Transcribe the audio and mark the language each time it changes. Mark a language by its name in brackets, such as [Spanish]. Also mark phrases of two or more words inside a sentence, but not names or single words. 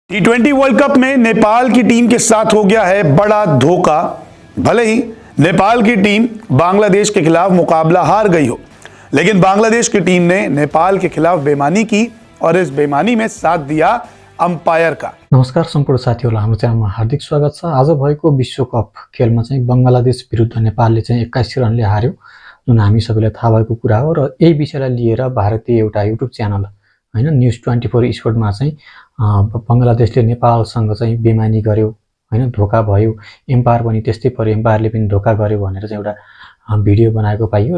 [Hindi] T20 वर्ल्ड कप में नेपाल की टीम के साथ हो गया है बड़ा धोखा। भले ही नेपाल की टीम बांग्लादेश के खिलाफ मुकाबला हार गई हो, लेकिन बांग्लादेश की टीम ने नेपाल के खिलाफ बेईमानी की और इस बेईमानी में साथ दिया अंपायर का। [Nepali] नमस्कार सम्पूर्ण साथीहरुलाई हाम्रो च्यानलमा हार्दिक स्वागत छ। आज भएको विश्वकप खेलमा चाहिँ बंगलादेश विरुद्ध नेपालले चाहिँ 81 रनले हार्यो, जुन हामी सबैलाई थाहा भएको कुरा हो। र यही विषयलाई लिएर भारतीय एउटा युट्युब च्यानल हैन न्यूज 24 स्पोर्टमा चाहिँ बंगलादेशले नेपालसँग चाहिँ बेईमानी गर्यो हैन, धोका भयो, एम्पायर पनि त्यस्तै पर्यो, एम्पायरले पनि धोका गर्यो भनेर चाहिँ एउटा भिडियो बनाएको पाइयो।